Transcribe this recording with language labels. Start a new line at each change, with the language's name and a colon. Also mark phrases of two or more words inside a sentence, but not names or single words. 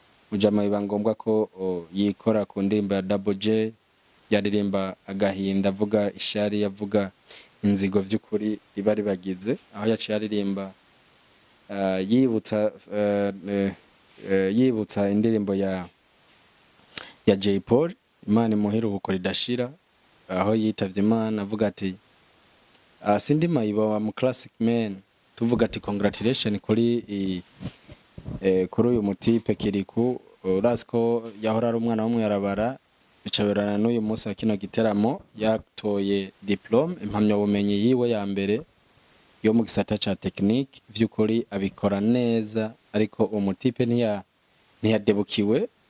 Rundi: Mujama biba ngombwa ko, o, yikora ku ndirimbo ya Double J, yaririmba agahinda, avuga ishari, avuga inzigo vy'ukuri riba ribagize, aho yaciye aririmba, uh, yibutsa, uh, eh, eh, yibutsa indirimbo ya, ya Jay Paul, Imana imuhe iruhuko ridashira, aho yitavye Imana, avuga ati, "Ah, sindi mayibo,
English: I'm classic man."
Rundi: Tuvuga ati, "Congratulation kuri i-, eh, kuri uyu mutipe Kiriku, urazi ko yahora ari umwana wo mw'ibarabara, bica birana n'uyu munsi wa kino giteramo, yatoye diplome, impamyabumenyi yiwe ya mbere yo mu gisata ca technique, vy'ukuri abikora neza, ariko uwo mutipe ntiya-, ntiyadebukiwe."